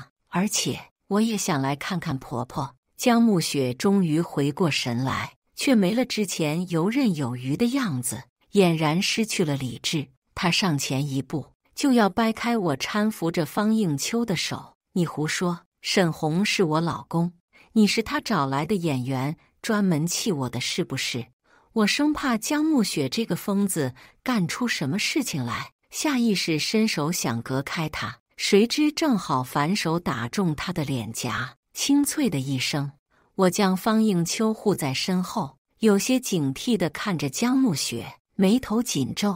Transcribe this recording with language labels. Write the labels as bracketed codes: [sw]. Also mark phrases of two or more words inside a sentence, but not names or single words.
[zh] 而且我也想來看看婆婆。”江暮雪終於回過神來，卻沒了之前游刃有餘的樣子，儼然失去了理智。他上前一步，就要掰開我搀扶着方應秋的手。“你胡說，沈紅是我老公，你是他找來的演員，專門氣我的是不是？” 我生怕江暮雪這個瘋子幹出什麼事情來，下意識伸手想隔開他，誰知正好反手打中他的臉頰，清脆的一聲。我將方應秋護在身後，有些警惕地看着江暮雪，眉頭緊皺。